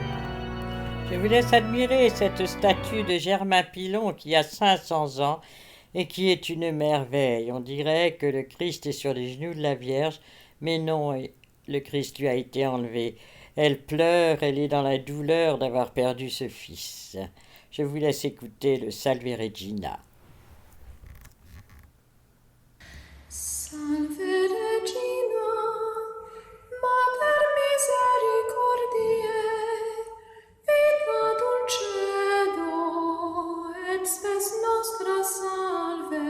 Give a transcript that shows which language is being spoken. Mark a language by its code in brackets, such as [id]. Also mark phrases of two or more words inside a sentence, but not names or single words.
[fr] Je vous laisse admirer cette statue de Germain Pilon qui a 500 ans et qui est une merveille. On dirait que le Christ est sur les genoux de la Vierge, mais non, le Christ lui a été enlevé Elle pleure, elle est dans la douleur d'avoir perdu ce fils. Je vous laisse écouter le Salve Regina. [la] Salve Regina, Mater misericordiae, vita dulcedo, et spes nostra salve.